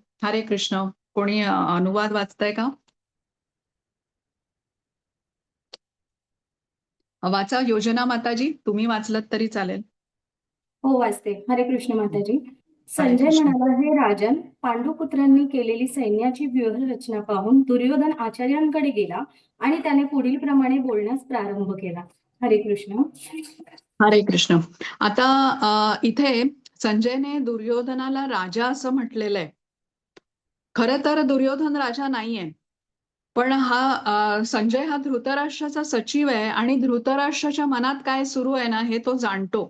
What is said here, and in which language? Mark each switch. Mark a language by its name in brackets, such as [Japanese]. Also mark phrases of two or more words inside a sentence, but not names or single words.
[Marathi] हरे कृष्ण. कोणी अनुवाद वाचताय का? वाचा योजना माताजी, तुम्ही वाचलत तरी चालेल. हो, वाचते. हरे कृष्ण माताजी. हरे संजय कृष्ण. म्हणाला, हे राजन, पांडुपुत्रांनी केलेली सैन्याची व्यूहरचना पाहून दुर्योधन आचार्यांकडे गेला आणि त्याने पुढील प्रमाणे बोलण्यास प्रारंभ केला. हरे कृष्ण. हरे कृष्ण. आता इथे संजयने दुर्योधनाला राजा असं म्हटलेलं आहे. खरं तर दुर्योधन राजा नाहीये, पण संजय हा धृतराष्ट्राचा सचिव आहे आणि धृतराष्ट्राच्या मनात काय सुरू आहे ना हे तो जाणतो.